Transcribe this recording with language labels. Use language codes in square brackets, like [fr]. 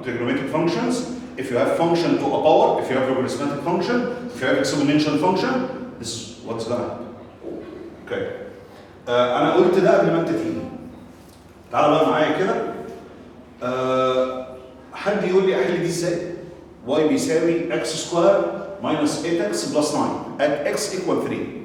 [en] Trigonometric functions, if you have function to a power, if you have a arithmetic function, if you have exponential function, this is what's gonna happen. Okay. [ar] أنا قلت ده قبل ما أنت تيجي. تعال بقى معايا كده. حد يقول لي أحل دي إزاي؟ y بيساوي [en] x square minus 8x plus 9 at x equal 3.